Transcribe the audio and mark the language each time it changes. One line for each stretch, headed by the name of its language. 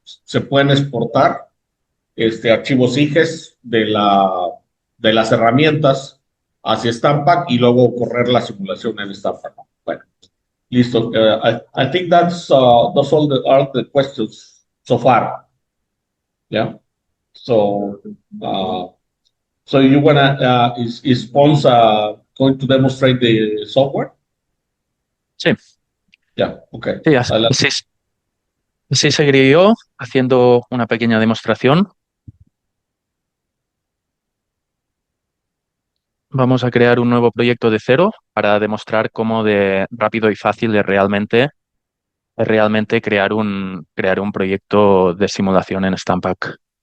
Spanish: Se pueden exportar archivos IGES de las herramientas hacia Stampak y luego correr la simulación en Stampak. Bueno, listo.
English: I think that's all the questions so far. Yeah. So, so you wanna is Pons going to demonstrate the software?
Spanish: Sí,
English: Yeah. Okay.
Spanish: sí, así seguiré yo haciendo una pequeña demostración. Vamos a crear un nuevo proyecto de cero para demostrar cómo de rápido y fácil es realmente crear un proyecto de simulación en Stampak.